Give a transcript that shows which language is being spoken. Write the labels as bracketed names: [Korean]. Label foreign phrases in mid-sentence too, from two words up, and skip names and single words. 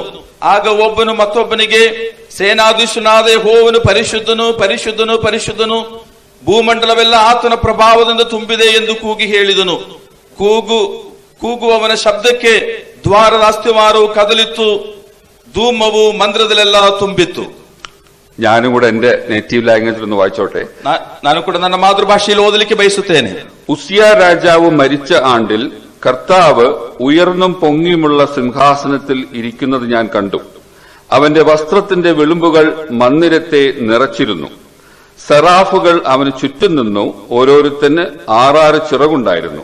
[Kannada] ಆಗ ಒಬ್ಬನು ಮತ್ತೊಬ್ಬನಿಗೆ, ಸೇನಾಧೀಶನಾದ ಯೆಹೋವನು ಪರಿಶುದ್ಧನು ಪರಿಶುದ್ಧನು ಪರಿಶುದ್ಧನು, ಭೂಮಂಡಲವೆಲ್ಲ ಆತನ ಪ್ರಭಾವದಿಂದ ತುಂಬಿದೆ ಎಂದು ಕೂಗಿ ಹೇಳಿದನು. ಕೂಗುವವನ ಶಬ್ದಕ್ಕೆ ದ್ವಾರದ ಅಸ್ತಿವಾರವು ಕದಲಿತ್ತು. ಧೂಮವು ಮಂದಿರದಲ್ಲೆಲ್ಲ ತುಂಬಿತ್ತು. [Malayalam] ഞാനും കൂടെ എന്റെ [English] native language [Malayalam] ഒന്ന് വായിച്ചോട്ടെ. [Kannada] ನಾನು ಕೂಡ ನನ್ನ ಮಾತೃಭಾಷೆಯಲ್ಲಿ ಓದಲಿಕ್ಕೆ ಬಯಸುತ್ತೇನೆ. [Malayalam] ഉസിയ രാജാവ് മരിച്ച ആണ്ടിൽ കർത്താവ് ഉയർന്നും പൊങ്ങിയുമുള്ള സിംഹാസനത്തിൽ ഇരിക്കുന്നത് ഞാൻ കണ്ടു. അവന്റെ വസ്ത്രത്തിന്റെ വിളുമ്പുകൾ മന്ദിരത്തെ നിറച്ചിരുന്നു. സെറാഫുകൾ അവന് ചുറ്റും നിന്നു. ഓരോരുത്തന് 6 ചിറകുണ്ടായിരുന്നു.